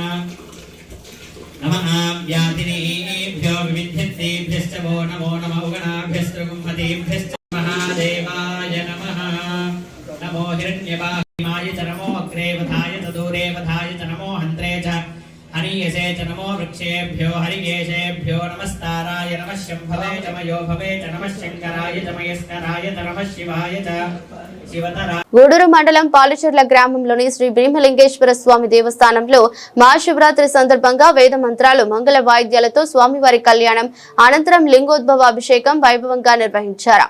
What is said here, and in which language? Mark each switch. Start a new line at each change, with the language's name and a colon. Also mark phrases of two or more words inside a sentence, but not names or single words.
Sanskrit: नमः व्याधिनीभ्यो विविध्यन्तेभ्यश्च वो नमो नमः उगणाभ्यश्च गुंहतेभ्यश्च महादेवाय नमः नमो हिरण्यवाहिमाय च नमो अग्रे वधाय च दूरे वधाय च नमो हन्त्रे च हनीयसे च नमो वृक्षेभ्यो हरिकेशेभ्यो नमस्ताराय नमः शम्भवे च मयो भवे च नमः शङ्कराय च मयस्कराय च नमः शिवाय च शिवतरा
Telugu: గూడూరు మండలం పాలచర్ల గ్రామంలోని శ్రీ భీమలింగేశ్వర స్వామి దేవస్థానంలో మహాశివరాత్రి సందర్భంగా వేద మంత్రాలు మంగళ వాయిద్యాలతో స్వామివారి కళ్యాణం అనంతరం లింగోద్భవ అభిషేకం వైభవంగా నిర్వహించారు.